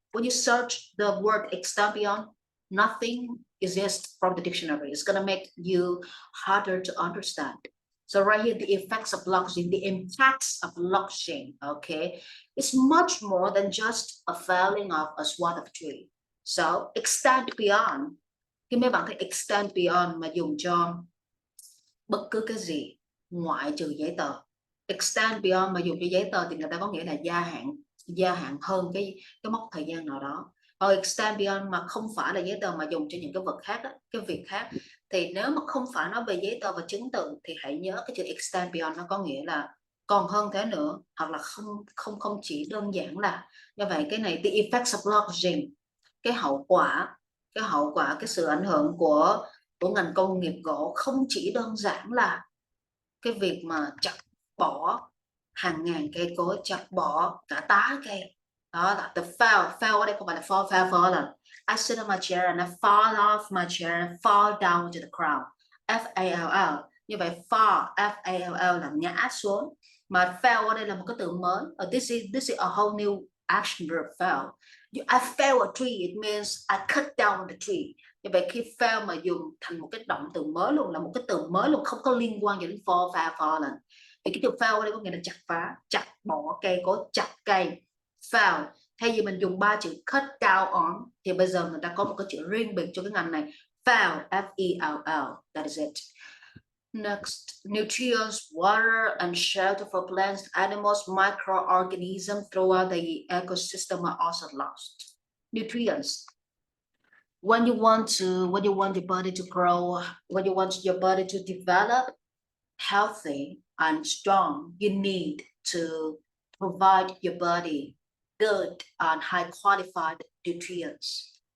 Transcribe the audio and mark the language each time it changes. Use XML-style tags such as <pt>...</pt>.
<en>When you search the word extend beyond, nothing exists from the dictionary. It's gonna make you harder to understand. So right here, the effects of logging, the impacts of logging, okay, it's much more than just a felling of a swath of tree. So extend beyond.</en> <vi>Khi mấy bạn thấy extend beyond mà dùng cho bất cứ cái gì ngoại trừ giấy tờ. Extend beyond mà dùng cho giấy tờ thì người ta có nghĩa là gia hạn hơn cái mốc thời gian nào đó. Còn extend beyond mà không phải là giấy tờ mà dùng cho những cái vật khác đó, cái việc khác, thì nếu mà không phải nói về giấy tờ và chứng từ thì hãy nhớ cái chữ extend beyond nó có nghĩa là còn hơn thế nữa, hoặc là không chỉ đơn giản là như vậy. Cái này</vi> <en>the effects of logging,</en> <vi>cái hậu quả, cái sự ảnh hưởng của ngành công nghiệp gỗ không chỉ đơn giản là cái việc mà chặt bỏ hàng ngàn cây cối, chặt bỏ cả tá cây. Đó là</vi> <en>the fell</en> <vi>ở đây không phải là</vi> <en>fall là I sit on my chair and I fall off my chair and fall down to the ground. F-A-L-L.</en> <vi>Như vậy fall, F-A-L-L là ngã xuống. Mà fell ở đây là một cái từ mới.</vi> <en>This is a whole new action verb, fell. I fell a tree, it means I cut down the tree.</en> <vi>Như vậy khi fell mà dùng thành một cái động từ mới luôn, là một cái từ mới luôn, không có liên quan gì đến fallen. Thì cái từ fell ở đây có nghĩa là chặt phá, chặt bỏ cây cối, chặt cây. Fell, thay vì mình dùng 3 chữ cut down on thì bây giờ người ta có một cái chữ riêng biệt cho cái ngành này, fell, F-E-L-L,</vi> <en>that is it. Next, nutrients, water, and shelter for plants, animals, microorganisms throughout the ecosystem are also lost. Nutrients. When you want your body to grow, when you want your body to develop healthy and strong, you need to provide your body good and high qualified nutrients.</en>